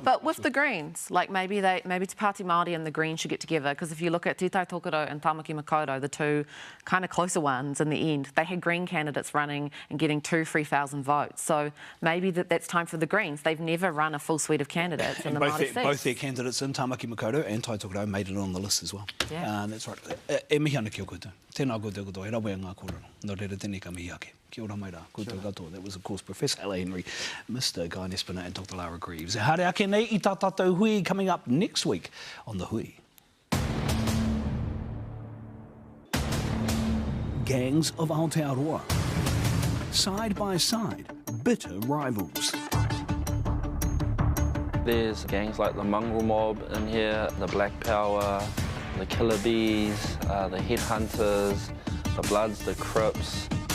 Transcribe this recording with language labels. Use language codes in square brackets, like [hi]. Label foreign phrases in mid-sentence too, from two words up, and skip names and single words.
[en] But with the Greens, like maybe Te Pāti Māori and the Greens should get together, because if you look at Te Tai Tokerau and Tamaki Makaurau, the two kind of closer ones in the end, they had Green candidates running and getting 2,000-3,000 votes. So maybe that's time for the Greens. They've never run a full suite of candidates in the Māori seats. Both their candidates in Tamaki Makaurau and Tai Tokerau made it on the list as well. That's right. [mi] E mihi ana ki o koutou. Tēnā koutou katoa, he rawe ngā kōrero. Nō reira tēnei ka mihi ake. Kia ora mai rā, koutou katoa. [en] That was, of course, Professor Ella Henry, Mr. [mi] Guy Nespina and Dr. Lara Greaves. Haere ake nei I tā tātou hui [en] coming up next week on The Hui. Gangs of Aotearoa. Side by side, bitter rivals. There's gangs like the Mongrel Mob in here, the Black Power, the Killer Bees, the Headhunters, the Bloods, the Crips.